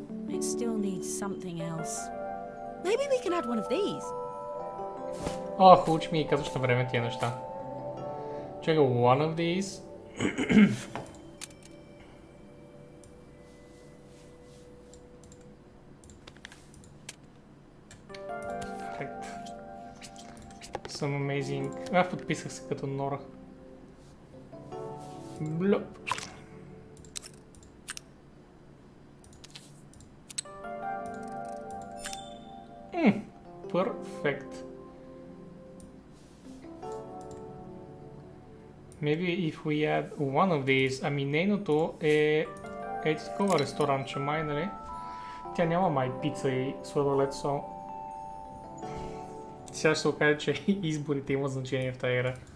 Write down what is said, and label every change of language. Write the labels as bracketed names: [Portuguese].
[English] It still needs something else. Maybe we can add one of these. [Bulgarian] Хубаво, че ми казваш на време тия неща. [English] Чакай, one of these. [Bulgarian] Some amazing. Подписах се като Нора. Блюп. [English] Perfect. Maybe if we add one of these, нейното е такова ресторанче, нали? [Bulgarian] Тя няма май пица и сладолед, сега ще се окаже, че изборите имат значение в тази игра.